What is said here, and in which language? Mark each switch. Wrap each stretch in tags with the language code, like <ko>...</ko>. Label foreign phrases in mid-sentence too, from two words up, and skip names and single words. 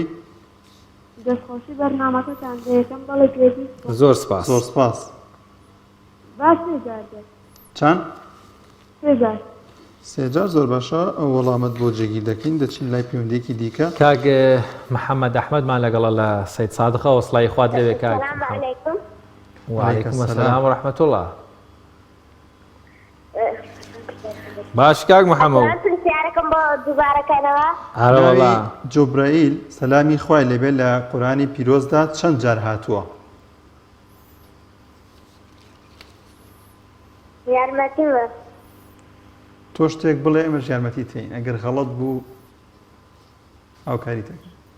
<ckb>دەستخۆشی بەرنامەکەتان دەیەکەم بەڵێ گوێبیست. زۆر سپاس. زۆر سپاس. باش سێجار دێت. چەند؟ سێجار. سێجار زۆر باشە ئەو وەڵامەت بۆ جێگیر دەکەین دەچین لای پەیوەندیەکی دیکە. کاک محەممەد ئەحمەدمان لەگەڵە لە سەید سادقەوە سڵای خوات لێوێ کاک.</ckb> <ar>وعلیکم السلام ورحمة الله.</ar> <ckb>باش کاک محەممەد. ناوی جوبرەئیل سەلامی خوای لێبێت لە قورئانی پیرۆزدا چەند جار هاتووە؟ یارمەتی بە. تۆ شتێک بڵێ ئێمەش یارمەتی تین ئەگەر غەڵەت بوو ئاوکاری تەکەین.</ckb>